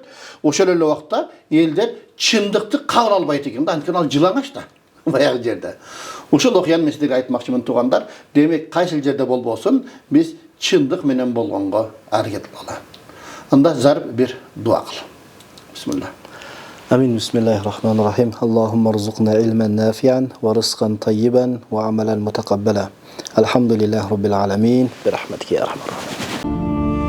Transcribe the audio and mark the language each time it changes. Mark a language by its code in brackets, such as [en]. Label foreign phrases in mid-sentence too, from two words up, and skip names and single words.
[ky] Ошол эле убакта элдер чындыкты кабыл албайт экен да, анткени ал жылаңач да. Баягы жерде. Ошол окуяны мен силерге айтмакчымын туугандар. Демек кайсыл жерде болбосун, биз чындык менен болгонго аракет кылалы. Анда зар бир дуа кыл. [ar] Бисмилlah. Amin. بسم الله الرحمن الرحيم. اللهم ارزقنا علما نافعا ورزقا طيبا وعملا متقبلا. الحمد لله رب العالمين. برحمتك يا رحمن رحيم.